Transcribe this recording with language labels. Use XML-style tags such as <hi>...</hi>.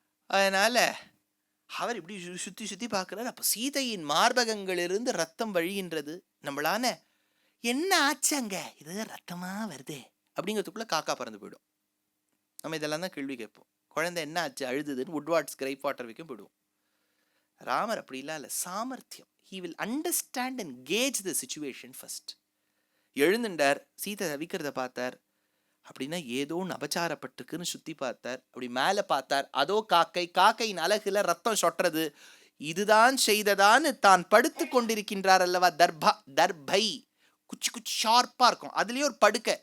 <ta>அதனால அவர் இப்படி சுத்தி சுத்தி பார்க்கிறார். அப்ப சீதையின் மார்பகங்களிலிருந்து ரத்தம் வழிகின்றது. நம்மளான என்ன ஆச்சாங்க, இது ரத்தமா வருதே அப்படிங்கிறதுக்குள்ள காக்கா பறந்து போயிடும். நம்ம இதெல்லாம் தான் கேள்வி கேட்போம். குழந்தை என்ன ஆச்சு அழுதுன்னு உட்வார்ட்ஸ் கிரைப் வாட்டர் வைக்கும் போயிடுவோம். ராமர் அப்படிலாம் இல்லை, சாமர்த்தியம்.</ta> <en>he will understand and gauge the situation first.</en> <ta>எழுந்துண்டார், Sita தவிக்கிறத பார்த்தார். அப்படின்னா ஏதோ அபச்சாரப்பட்டுக்குன்னு சுத்தி பார்த்தார். அப்படி மேல பார்த்தார், அதோ காக்கையின் அழகுல ரத்தம் சொட்டுறது. இதுதான் செய்ததான்னு தான் படுத்து கொண்டிருக்கின்றார் அல்லவா. தர்பை குச்சி குச்சி ஷார்ப்பா இருக்கும், அதுலயே ஒரு படுக்கை.</ta>